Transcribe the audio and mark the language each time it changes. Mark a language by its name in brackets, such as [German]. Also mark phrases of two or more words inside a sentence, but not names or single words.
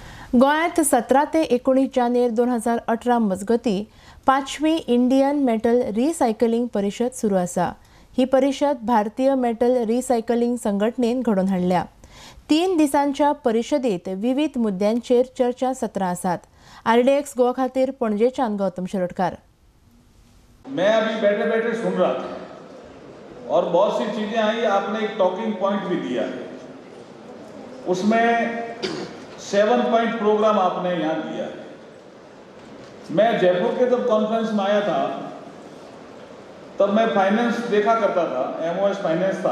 [Konkani] गोंयांत 17 ते 19 जानेर 2018 मजगती 5वी इंडियन मेटल रिसायकलिंग परिशद सुरू आसा। ही परिशद भारतीय मेटल रिसायकलिंग संघटनेन घडोवन हाडल्या। 3 दिसांच्या परिशदेंत विविध मुद्द्यांचेर चर्चा सत्रां आसात। RDX गोवा खातीर पणजेच्यान गौतम शिरोडकार। [Hindi] मैं अभी बैठे बैठे सुन रहा था और बहुत सी चीजें आई। आपने एक [English] talking point [Hindi] भी दिया, उसमें 7 [English] point programme [Hindi] आपने यहाँ दिया। मैं जयपुर के जब कॉन्फ्रेंस में आया था तब मैं फाइनेंस देखा करता था, [English] MOS finance [Hindi] था।